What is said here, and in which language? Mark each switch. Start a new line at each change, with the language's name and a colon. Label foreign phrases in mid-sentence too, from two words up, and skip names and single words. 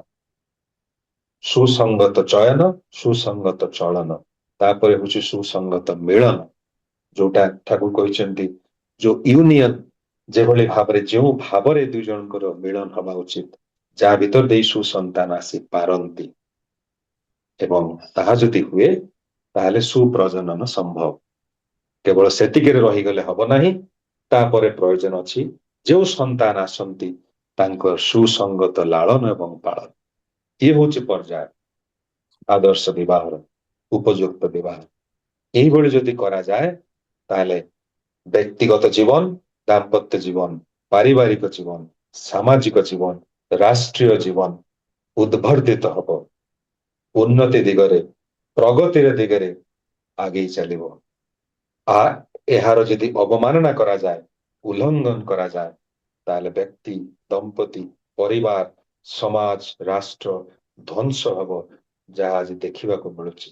Odia: ସୁସଙ୍ଗତ ଚୟନ, ସୁସଙ୍ଗତ ଚଳନ, ତାପରେ ହଉଛି ସୁସଙ୍ଗତ ମିଳନ, ଯୋଉଟା ଠାକୁର କହିଛନ୍ତି ଯୋଉ ୟୁନିୟନ ଯେଭଳି ଭାବରେ ଯେଉଁ ଭାବରେ ଦୁଇ ଜଣଙ୍କର ମିଳନ ହବା ଉଚିତ, ଯାହା ଭିତର ଦେଇ ସୁସନ୍ତାନ ଆସି ପାରନ୍ତି ଏବଂ ତାହା ଯଦି ହୁଏ ତାହେଲେ ସୁପ୍ରଜନନ ସମ୍ଭବ। କେବଳ ସେତିକିରେ ରହିଗଲେ ହବ ନାହିଁ, ତାପରେ ପ୍ରୟୋଜନ ଅଛି ଯେଉଁ ସନ୍ତାନ ଆସନ୍ତି ତାଙ୍କର ସୁସଙ୍ଗତ ଲାଳନ ଏବଂ ପାଳନ। ଇଏ ହଉଛି ପର୍ଯ୍ୟାୟ ଆଦର୍ଶ ବିବାହର, ଉପଯୁକ୍ତ ବିବାହ।
Bangla: এইভাবে যদি করা যায় তাহলে ব্যক্তিগত জীবন, দাম্পত্য জীবন,
Odia: ପାରିବାରିକ ଜୀବନ, ସାମାଜିକ ଜୀବନ, ରାଷ୍ଟ୍ରୀୟ ଜୀବନ ଉଦ୍ଭର୍ଦ୍ଦିତ ହବ, ଉନ୍ନତି ଦିଗରେ, ପ୍ରଗତିର ଦିଗରେ ଆଗେଇ ଚାଲିବ। ଏହାର ଯଦି ଅବମାନନା କରାଯାଏ, ଉଲ୍ଲଂଘନ କରାଯାଏ, ତାହେଲେ ବ୍ୟକ୍ତି, ଦମ୍ପତି, ପରିବାର, ସମାଜ, ରାଷ୍ଟ୍ର ଧ୍ୱଂସ ହବ, ଯାହା ଆଜି ଦେଖିବାକୁ ମିଳୁଛି।